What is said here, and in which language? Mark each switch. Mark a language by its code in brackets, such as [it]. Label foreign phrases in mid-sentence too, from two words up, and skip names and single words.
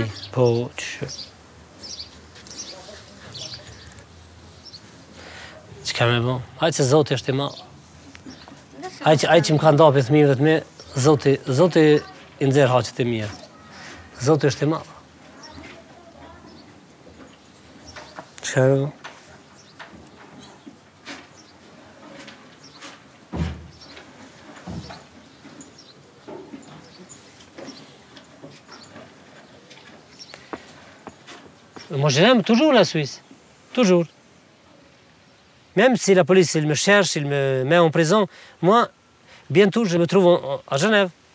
[sq] Po, që... Që ka me bo? Hajtë se Zoti është i ma. Hajtë që më ka ndapi fëmijëve të me, Zoti i nxerë haqët e mija. Zoti është i ma. Që ka me bo? [fr] Moi, j'aime toujours la Suisse. Toujours. Même si la police il me cherche, il me met en prison, moi, bientôt, je me trouve à Genève.